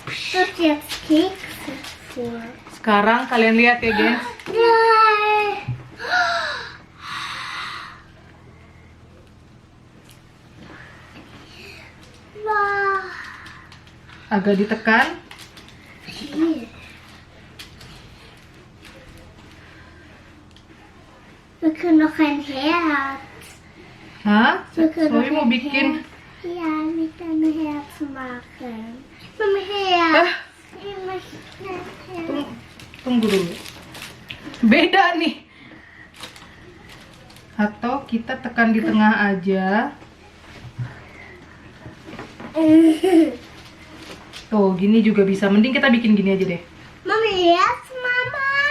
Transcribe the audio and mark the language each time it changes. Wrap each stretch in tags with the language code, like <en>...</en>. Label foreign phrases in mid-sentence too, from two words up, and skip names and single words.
<de>das jetzt Kekse vor.</de> <id>Sekarang kalian lihat ya, gengs.</id> <de>Nein. Wah.</de> <id>Agak ditekan.</id> <de>Hier. Wir können noch ein Herz. Hah? Wir können Zoe noch</de> <id>mau</id> <de>ein</de> <id>bikin.</id> <de>Herz. Ja, mit einem Herz machen. Mit einem Herz. Ah. Ich möchte ein Herz.</de> <id>Tunggu dulu. Beda nih. Atau kita tekan di tengah aja. Tuh, gini juga bisa. Mending kita bikin gini aja deh. Mama, Herz, Mama.</id>